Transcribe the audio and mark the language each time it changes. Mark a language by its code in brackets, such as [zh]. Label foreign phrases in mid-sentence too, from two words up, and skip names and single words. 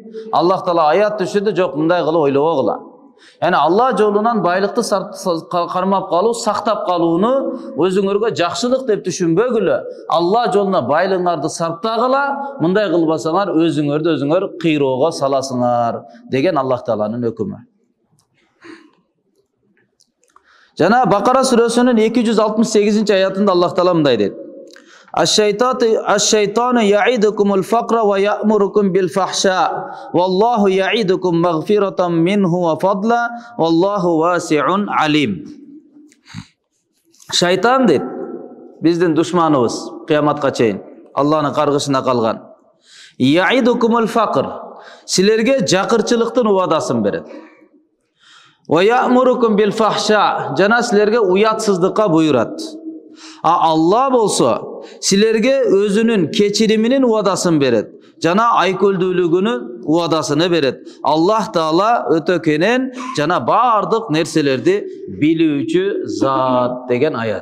[ky] Аллах Таала аят түшүрдү, жок мындай кылып ойлобогула. Яни Алла жолунан байлыкты кармап калуу, сактап калууну өзүңөргө жакшылык деп түшүнбөгүлө. Алла жолуна байлыгыңарды сарптагыла, мындай кылбасаңар өзүңөрдү өзүңөр кыйроого саласыңар деген Аллах Тааланын өкүмү. Жана Бакара сүрөсүнүн 268 аятында Аллах Таала мындай дейт. [ar] الشيطان يعدكم الفقر و يأمركم بالفحشاء والله يعدكم مغفرة منه و فضلا والله واسع عليم. [ky] Шайтан дейт, биздин душманыбыз кыяматка чейин, Алланын каргышына калган. [ar] يعدكم الفقر, [ky] силерге жакырчылыктын убадасын берет. [ar] و يأمركم بالفحشاء, [ky] жана силерге уятсыздыкка буйрат. Алла болсо силерге өзүнүн кечириминин убадасын берет. Жана айкөлдүүлүгүнүн убадасыны берет. Аллах Таала өтө кенен жана бардык нерселерди билүүчү зат деген аят.